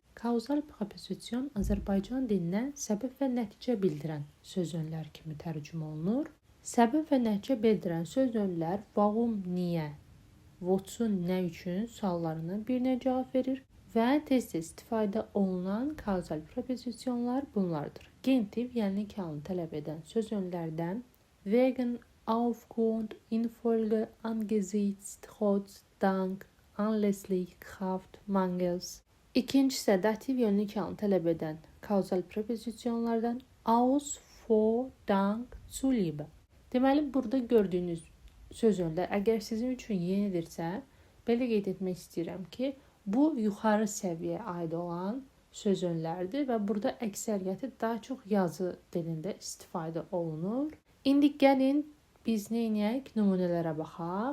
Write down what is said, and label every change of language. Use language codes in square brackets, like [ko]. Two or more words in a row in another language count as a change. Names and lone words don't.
[az] Kauzal preposision Azərbaycan dilinə səbəb və nəticə bildirən söz önlər kimi tərcümə olunur. Səbəb və nəticə bildirən söz önlər warum, niyə, what'un, nə üçün suallarına birinə cavab verir. Və tez-tez istifadə olunan kauzal preposisionlar bunlardır. Genitiv, yəni iki halını tələb edən söz önlərdən [de] wegen, aufgrund, infolge, angesichts, trotz, dank, anlässlich, kraft, mangels. [az] İkincisi dativ, yəni iki halını tələb edən kauzal preposisionlardan [de] aus, vor, dank, zuliebe. [az] Deməli, burada gördüyünüz söz önlər əgər sizin üçün yenidirsə, belə qeyd etmək istəyirəm ki, bu yuxarı səviyyəyə aid olan söz önlərdir və burada əksəriyyəti daha çox yazı dilində istifadə olunur. İndi gəlin biz nə edək? Nümunələrə baxaq.